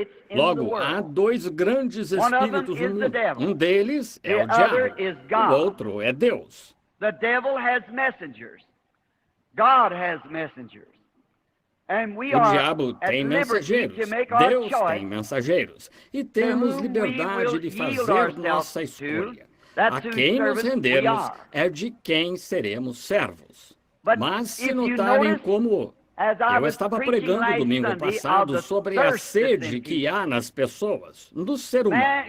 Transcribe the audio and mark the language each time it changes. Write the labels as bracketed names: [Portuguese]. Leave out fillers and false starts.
[Portuguese] Logo, há dois grandes espíritos no mundo. Um deles é o diabo, o outro é Deus. [English] The devil has messengers. God has messengers. [Portuguese] O diabo tem mensageiros, Deus tem mensageiros, e temos liberdade de fazer nossa escolha. A quem nos rendermos é de quem seremos servos. Mas se notarem como eu estava pregando domingo passado sobre a sede que há nas pessoas, no ser humano.